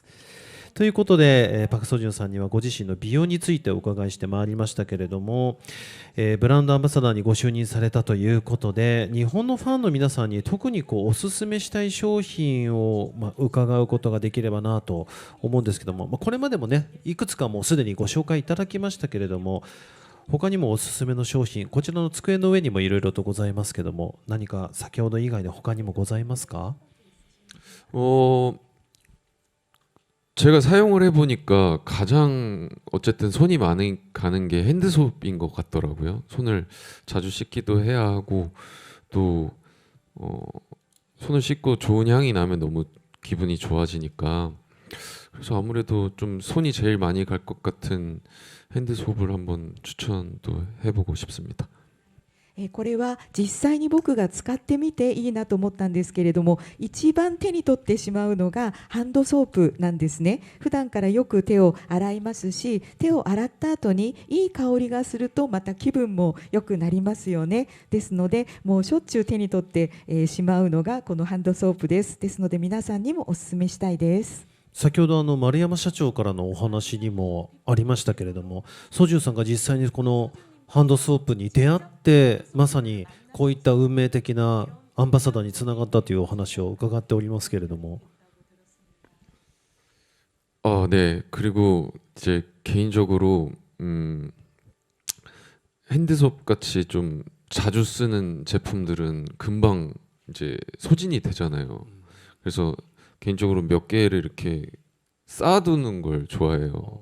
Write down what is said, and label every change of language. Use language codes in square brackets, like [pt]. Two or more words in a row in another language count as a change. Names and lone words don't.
[ja] ということで、パク・ソジュンさんにはご自身の美容についてお伺いしてまいりましたけれども、ブランドアンバサダーにご就任されたということで、日本のファンの皆さんに特におすすめしたい商品を、伺うことができればなと思うんですけども、これまでもねいくつかもうすでにご紹介いただきましたけれども、他にもおすすめの商品、こちらの机の上にもいろいろとございますけども、何か先ほど以外で他にもございますか？ [ko] 제가 사용을 해보니까 가장 어쨌든 손이 많이 가는 게 핸드소프인 것 같더라고요. 손을 자주 씻기도 해야 하고 또 손을 씻고 좋은 향이 나면 너무 기분이 좋아지니까 그래서 아무래도 좀 손이 제일 많이 갈 것 같은 핸드소프를 한번 추천도 해보고 싶습니다. [ja] これは実際に僕が使ってみていいなと思ったんですけれども、一番手に取ってしまうのがハンドソープなんですね。普段からよく手を洗いますし、手を洗った後にいい香りがするとまた気分も良くなりますよね。ですのでもうしょっちゅう手に取ってしまうのがこのハンドソープです。ですので皆さんにもお勧めしたいです。先ほど丸山社長からのお話にもありましたけれども、ソジュンさんが実際にこのハンドソープに出会ってまさにこういった運命的なアンバサダーにつながったというお話を伺っておりますけれども。 [ko] 네. 그리고 이제 개인적으로 핸드소프 같이 좀 자주 쓰는 제품들은 금방 이제 소진이 되잖아요. 그래서 개인적으로 몇 개를 이렇게 쌓아두는 걸 좋아해요.